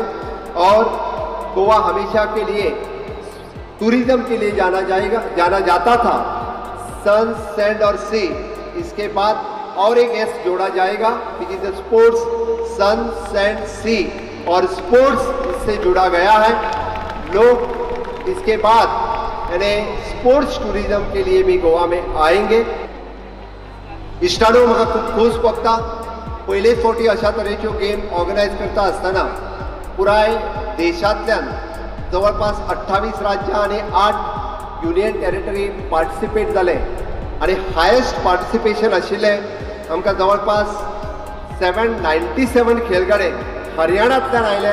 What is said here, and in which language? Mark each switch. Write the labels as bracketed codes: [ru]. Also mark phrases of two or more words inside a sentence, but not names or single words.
[hi] और गोवा हमेशा के लिए टूरिज्म के लिए जाना जाता था, [en] sun, sand [hi] और सी। इसके बाद और एक एस जोड़ा जाएगा, [en] which is the sports, sun, sand, sea, [hi] और स्पोर्ट्स इससे जुड़ा गया है। लोग इसके बाद यानी [en] sports tourism [hi] के लिए भी गोवा में आएंगे। [kok] इश्टानो म्हाका खूब खोस भोगता। पयले फावटी अशा तरेच्यो गेम ऑर्गनायज करता आसतना पुराय देशांतल्यान जवळपास 28 राज्यां आणि 8 [en] union territory [kok] पार्टिसिपेट जाले आणि [en] highest participation [kok] आशिल्ले आमकां जवळपास 797 खेळगडे हरियाणांतल्यान आयले।